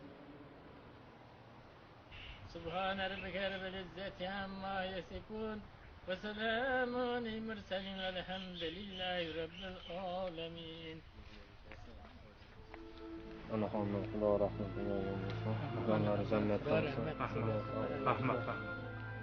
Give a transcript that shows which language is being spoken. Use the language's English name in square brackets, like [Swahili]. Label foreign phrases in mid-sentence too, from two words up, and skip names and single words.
[Arabic] سبحان ربك رب العزة عما يصفون وسلام على المرسلين الحمد لله رب العالمين. [Uzbek] Onaxonning xudo rahmatiga olgan bo'lsin. Jonlari jannatda bo'lsin. Rahmat.